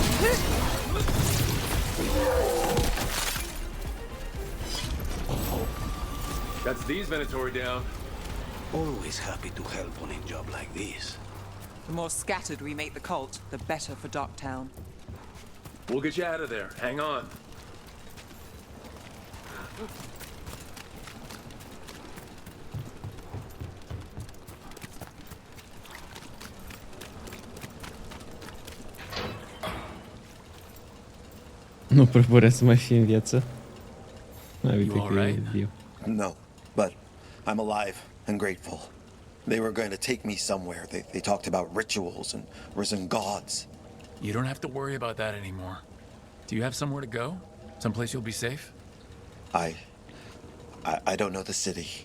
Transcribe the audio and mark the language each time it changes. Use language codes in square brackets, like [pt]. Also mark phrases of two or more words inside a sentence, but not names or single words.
[en] That's these Venatori down. Always happy to help on a job like this. The more scattered we make the cult, the better for Docktown. We'll get you out of there. Hang on. [ro] Nu prea părea să mai fie în viață. Hai, uite [en] You [ro] că e [en] alright? bio. No, but I'm alive and grateful. They were going to take me somewhere. They talked about rituals and risen gods. You don't have to worry about that anymore. Do you have somewhere to go? Someplace you'll be safe? I don't know the city.